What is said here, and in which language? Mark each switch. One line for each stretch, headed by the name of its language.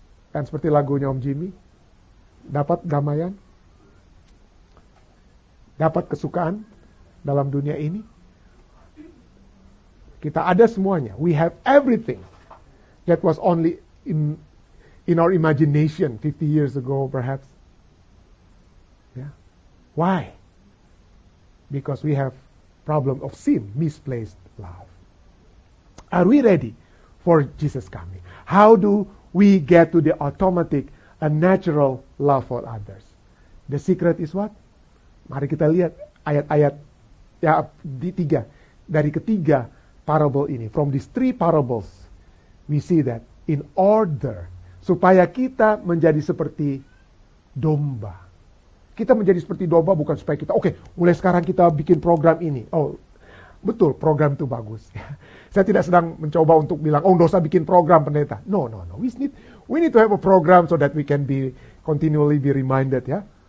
Indonesian: Dan seperti lagunya Om Jimmy, dapat damaian, dapat kesukaan dalam dunia ini. Kita ada semuanya.
English: We have everything that was only in our imagination 50 years ago perhaps. Yeah. Why? Because we have problem of sin, misplaced love. Are we ready for Jesus coming? How do we get to the automatic and natural love for others? The secret is what?
Indonesian: Mari kita lihat ayat-ayat ya dari ketiga parable ini.
English: From these 3 parables, we see that in order
Indonesian: supaya kita menjadi seperti domba. Kita menjadi seperti domba bukan supaya kita, mulai sekarang kita bikin program ini. Oh, betul, program itu bagus. Saya tidak sedang mencoba untuk bilang, nggak usah bikin program pendeta.
English: No. We need to have a program so that we can continually be reminded, ya.